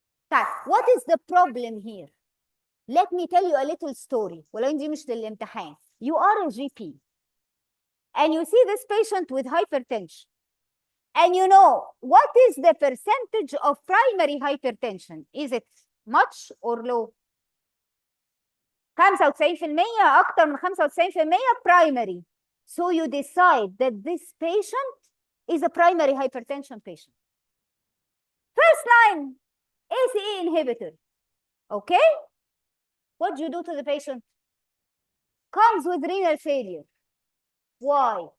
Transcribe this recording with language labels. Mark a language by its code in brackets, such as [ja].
[en] طيب what is the problem here? Let me tell you a little story. [ar] ولو دي مش للامتحان. [en] You are a GP and you see this patient with hypertension and you know what is the percentage of primary hypertension? Is it much or low? [ar] 95%، أكتر من 95% primary. [en] So you decide that this patient is a primary hypertension patient. First line, ACE inhibitor. Okay? What do you do to the patient? Comes with renal failure. Why?